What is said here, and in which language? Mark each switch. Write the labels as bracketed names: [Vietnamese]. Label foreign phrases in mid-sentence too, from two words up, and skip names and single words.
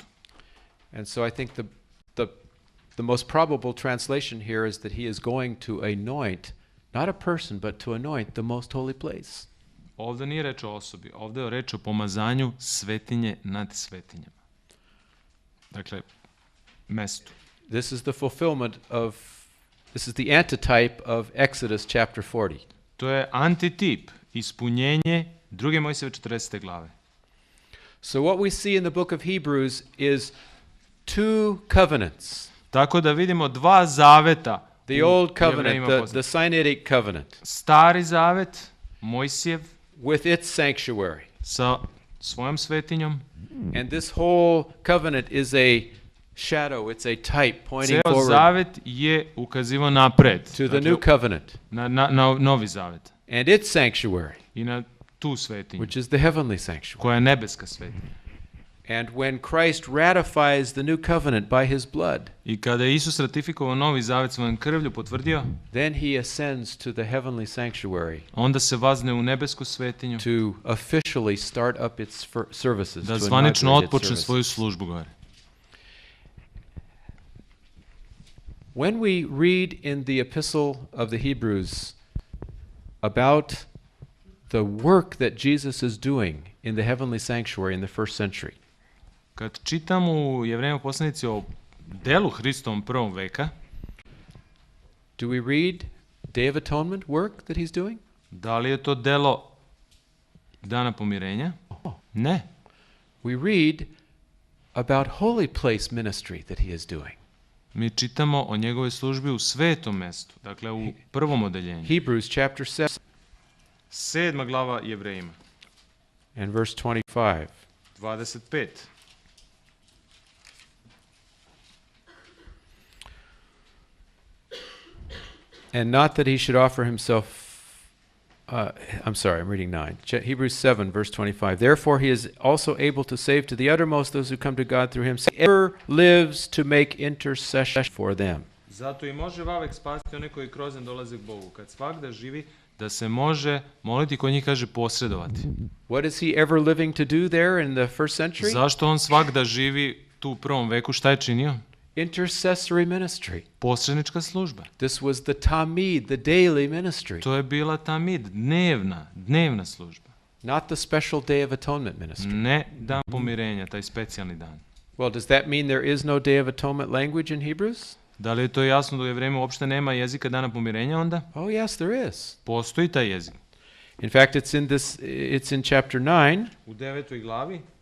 [English] And so I think the most probable translation here is that he is going to anoint, not a person, but to anoint the most holy place. [Serbian] Ovdje nije reč o osobi, ovdje je reč o pomazanju svetinje nad svetinjama. Dakle, mestu. [English] This is the fulfillment of, this is the antitype of Exodus chapter 40. [Serbian] To je antitip, ispunjenje 2. Mojsijeve 40. glave. [English] So what we see in the book of Hebrews is two covenants. [Serbian] Tako da vidimo dva zaveta. [English] The old covenant, the Sinaitic covenant, [Serbian] Stari zavet, Mojsijev, [English] with its sanctuary. [Serbian] sa svojom svetinjom. [English] And this whole covenant is a shadow, it's a type pointing [Serbian] Ceo [English] forward [Serbian] zavet je ukazivao napred. [English] to the [Serbian] Dakle, [English] new covenant [Serbian] na novi zavet. [English] and its sanctuary, [Serbian] I na tu svetinju, [English] which is the heavenly sanctuary. [Serbian] koja je nebeska svetinja. [English] And when Christ ratifies the new covenant by his blood, [Serbian] I kada je Isus ratifikovao novi zavet svojom krvlju, potvrdio, [English] then he ascends to the heavenly sanctuary [Serbian] onda se vazne u nebesku svetinju [English] to officially start up its services, [Serbian] da [English] to [Serbian] zvanično [English] inaugurate its [Serbian] otpočne [English] services. [Serbian] svoju službu gore. [English] When we read in the epistle of the Hebrews about the work that Jesus is doing in the heavenly sanctuary in the first century, [Serbian] Kad čitam u Jevrejima poslanici o delu Hristovom prvom veka, [English] do we read Day of Atonement work that he's doing? [Serbian] da li je to delo dana pomirenja? Ne. [English] We read about holy place ministry that he is doing. [Serbian] Mi čitamo o njegovoj službi u svetom mestu, dakle u prvom odeljenju. [English] Hebrews chapter 7 [Serbian] 7. glava Jevrejima, [English] and verse 25. 25. And not that he should offer himself, I'm sorry, I'm reading 9. Hebrews 7, verse 25. Therefore he is also able to save to the uttermost those who come to God through him. He ever lives to make intercession for them. [Serbian] Zato i može vavek spasiti one koji kroz njen dolaze k Bogu. Kad svakda živi, da se može moliti, kod njih kaže posredovati. [English] What is he ever living to do there in the first century? [Serbian] Zašto on svakda živi tu u prvom veku? Šta je činio? [English] Intercessory ministry. [Serbian] Posrednička služba. [English] This was the tamid, the daily ministry. [Serbian] To je bila tamid, dnevna služba. [English] Not the special day of atonement ministry. [Serbian] Ne dan pomirenja, taj specijalni dan. [English] Well, does that mean there is no day of atonement language in Hebrews? [Serbian] Da li je to jasno da u Jevrejima uopšte nema jezika dana pomirenja onda? [English] Oh, yes, there is. [Serbian] Postoji taj jezik. [English] In fact, it's in chapter 9, [Serbian] U 9. glavi,